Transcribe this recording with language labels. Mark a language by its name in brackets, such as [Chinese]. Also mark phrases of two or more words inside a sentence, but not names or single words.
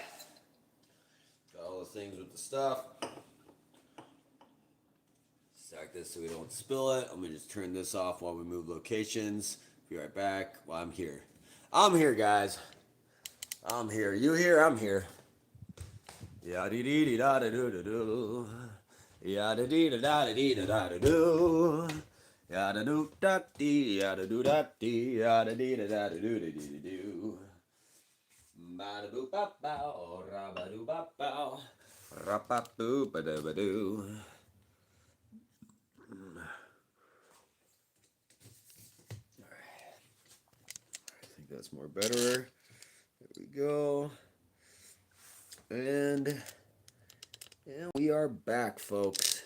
[English] Got all the things with the stuff. Stack this so we don't spill it. I'm going to just turn this off while we move locations. Be right back. Well, I'm here. I'm here, guys. I'm here. You here? I'm here. Ya-dee-dee-dee-da-da-doo-da-doo. Ya-da-dee-da-da-dee-da-da-doo. Ya-da-doo-da-dee, ya-da-doo-da-dee, ya-da-dee-da-da-doo-dee-dee-doo. Ba-da-boo-ba-bow, ra-ba-doo-ba-bow, ra-ba-boo-ba-da-ba-doo. I think that's more better. There we go. And we are back, folks.